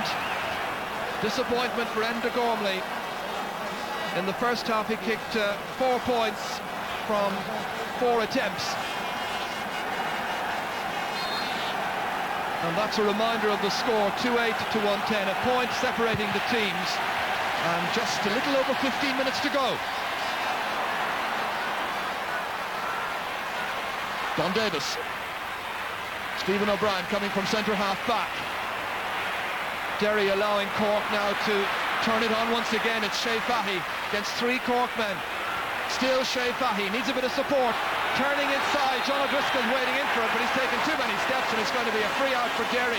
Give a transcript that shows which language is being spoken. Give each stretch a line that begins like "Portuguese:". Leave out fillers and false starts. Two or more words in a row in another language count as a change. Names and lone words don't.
English: Disappointment for Enda Gormley. In the first half he kicked 4 points from 4 attempts. And that's a reminder of the score, 2-8 to 110, a point separating the teams, and just a little over 15 minutes to go. Don Davis. Stephen O'Brien coming from centre half back. Derry allowing Cork now to turn it on once again. It's Shea Fahy against 3 Cork men. Still Shea Fahy, needs a bit of support. Turning inside, John O'Driscoll's waiting in for it, but he's taken too many steps, and it's going to be a free out for Derry.